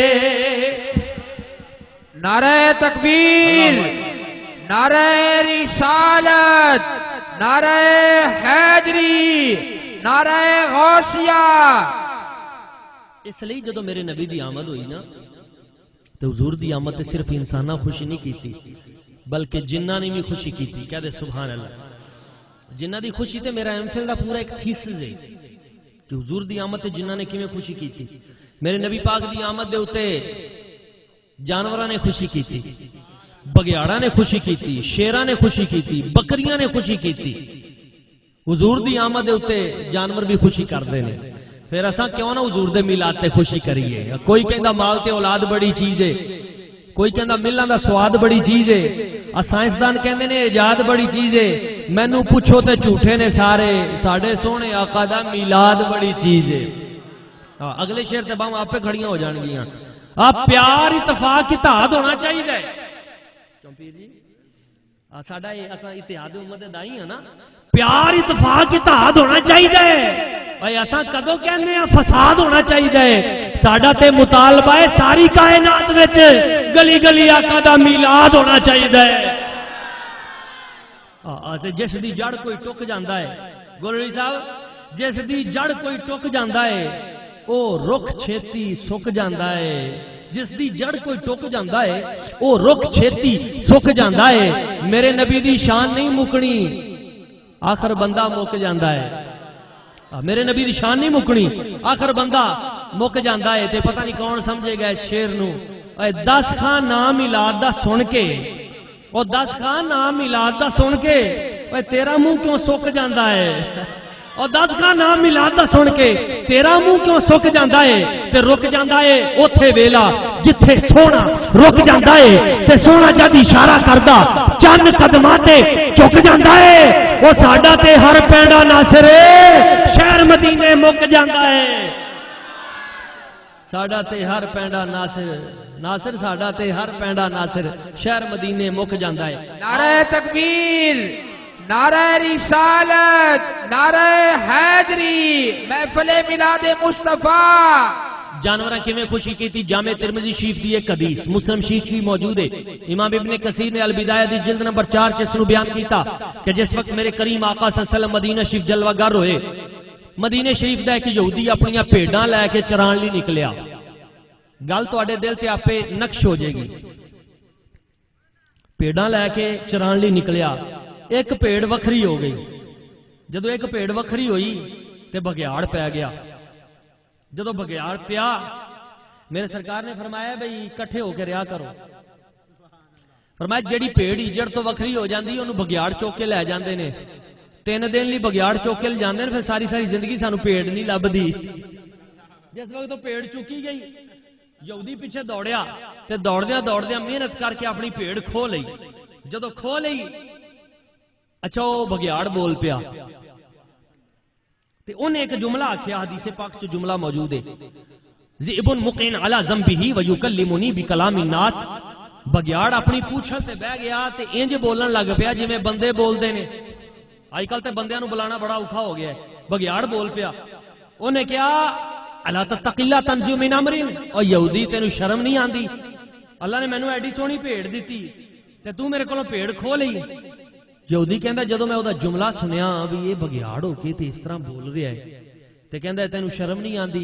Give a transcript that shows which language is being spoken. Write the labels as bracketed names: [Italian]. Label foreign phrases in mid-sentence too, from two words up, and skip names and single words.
[Urdu] نعرہ تکبیر، نعرہ رسالت، نعرہ حیدری، نعرہ غوثیہ۔ [Punjabi] اس لیے جدو میرے نبی دی آمد ہوئی نا تو حضور دی آمد تے صرف انسانہ خوشی نہیں کیتی بلکہ جنہ نے بھی خوشی کیتی۔ کہہ دے [Arabic] سبحان اللہ۔ [Punjabi] جنہ دی خوشی تے میرا ایمفل دا پورا ایک تھیسز ہے کہ حضور دی آمد تے جنہ نے کیویں خوشی کیتی۔ میرے نبی پاک دی آمد دے اوتے جانوراں نے خوشی کیتی، بگیاڑاں نے خوشی کیتی، شیراں نے خوشی کیتی، بکریاں نے خوشی کیتی۔ حضور دی آمد دے اوتے جانور بھی خوشی کردے نے، پھر اساں کیوں نہ حضور دے میلاد تے خوشی کریے۔ کوئی کہندا مال تے اولاد بڑی چیز ہے، کوئی کہندا ملن دا سواد بڑی چیز ہے، سائنسدان کہندے نے ایجاد بڑی چیز ہے، مینوں پوچھو تے جھوٹے نے سارے، ساڈے سونے آقا دا میلاد بڑی چیز ہے۔ اگلے شعر تے باواں آپے کھڑیاں ہو جان گیاں۔ آپ پیار اتفاق اتحاد ہونا چاہیے کیوں پیر جی ساڈا اتحاد امت دائی ہے نا، پیار اتفاق اتحاد ہونا چاہیے۔ بھائی اساں کدوں کہنے ہیں فساد ہونا چاہیے؟ ساڈا تے مطالبہ ہے ساری کائنات وچ گلی گلی آقا دا میلاد ہونا چاہیے۔ جس دی جڑ کوئی ٹک جاندا ہے گولڑی صاحب، جس دی جڑ کوئی ٹک جاندا ہے او رخ چھیتی سک جاندا ہے، جس دی جڑ کوئی ٹک جاندا ہے او رخ چھیتی سک جاندا ہے۔ میرے نبی دی شان نہیں مکنی، آخر بندہ مک جاندا ہے۔ میرے نبی دی شان نہیں مکنی، آخر بندہ مک جاندا ہے۔ تے پتہ نہیں کون سمجھے گا اس شعر نو۔ 10 خان نام میلاد دا سن کے، او 10 خان نام میلاد دا سن کے تیرا منہ کیوں سک جاندا ہے؟ اور 10 کا نام میلاد دا سن کے تیرا منہ کیوں سک جاندا ہے؟ تے رک جاندا ہے اوتھے ویلا جتھے سونا رک جاندا ہے، تے سونا جد اشارہ کردا چند قدماں تے چک جاندا ہے۔ او ساڈا تے ہر پینڈا ناصر شہر مدینے مک جاندا ہے، ساڈا تے ہر پینڈا ناصر ساڈا تے ہر پینڈا ناصر شہر مدینے مک جاندا ہے۔ [Urdu] نعرہ تکبیر، نعرہ رسالت، نعرہ حیدری، محفل میلاد مصطفیٰ۔ [Punjabi] جانوراں کیویں خوشی کیتی؟ جامع ترمذی شریف دی ایک حدیث مسلم شریف بھی موجود ہے۔ امام ابن کثیر نے البدایہ دی جلد نمبر 4 سے اس نو بیان کیتا کہ جس وقت میرے کریم آقا [Arabic] صلی اللہ علیہ وسلم [Punjabi] مدینہ شریف جلوہ گر ہوئے، مدینہ شریف دا ایک یہودی اپنی بھیڈاں لے کے چران لی نکلیا۔ گل تواڈے دل تے آپے نقش ہو جائے گی۔ بھیڈاں لے کے چران لی نکلیا، ایک بھیڑ وکھری ہو گئی. جدو ایک بھیڑ وکھری ہوئی تے بگیاڑ پی گیا. جدو بگیاڑ پیا میرے سرکار نے فرمایا بھئی کٹھے ہو کے رہا کرو. فرمایا جیڑی بھیڑ اجڑ تو وکھری ہو جاندی انہوں بگیاڑ چوک کے لے جاندے نے. 3 دن لی بگیاڑ چوک کے لے جاندے نے پھر ساری زندگی سانو بھیڑ نہیں لبدی. جس وقت تو بھیڑ چکی گئی یہودی پیچھے دوڑیا تے دوڑدیا محنت کر کے اپنی بھیڑ کھو لئی. جدو کھو لئی اچھا وہ بگیاڑ بول پیا تے انہیں ایک جملہ آکھیا حدیث پاک چ جملہ موجود ہے [Arabic] ذئب مقین علی ذنبہ ویکلمنی بکلام الناس. [Punjabi] بگیاڑ اپنی پوچھل تے بہ گیا تے انج بولن لگ پیا جویں بندے بولدے نے. اج کل تے بندیاں نو بلانا بڑا اوکھا ہو گیا ہے. بگیاڑ بول پیا انہیں کیا [Arabic] الا تتقی اللہ تنزی من امر. [Punjabi] او یہودی تینو شرم نہیں آندی؟ اللہ نے مینوں ایڈی سونی بھیڑ دتی تے تو میرے کولوں بھیڑ کھو لئی. یہودی کہندا جدوں میں او دا جملہ سنیا بھی یہ بگیاڑ ہو کے تے اس طرح بول رہا ہے تے کہندا تینو شرم نہیں آندی؟